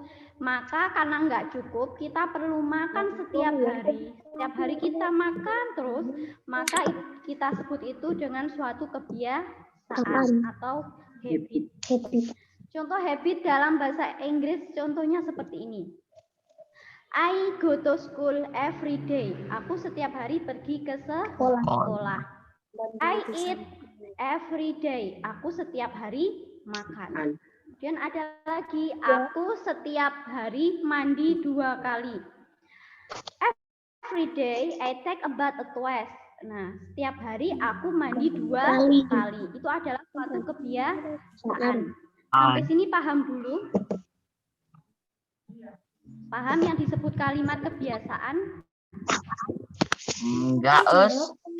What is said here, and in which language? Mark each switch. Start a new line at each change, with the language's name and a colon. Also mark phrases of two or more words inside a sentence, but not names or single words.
Indonesian: Maka karena nggak cukup, kita perlu makan setiap hari. Setiap hari kita makan terus, maka kita sebut itu dengan suatu kebiasaan atau habit. Contoh habit dalam bahasa Inggris contohnya seperti ini.
English: I go to school every day.
Indonesian: Aku setiap hari pergi ke sekolah.
English: I eat every day.
Indonesian: Aku setiap hari makan. Kemudian ada lagi, aku setiap hari mandi 2 kali.
English: Every day I take a bath twice.
Indonesian: Nah, setiap hari aku mandi 2 kali. Itu adalah suatu kebiasaan. Sampai sini paham dulu? Paham yang disebut kalimat kebiasaan? Enggak, Us.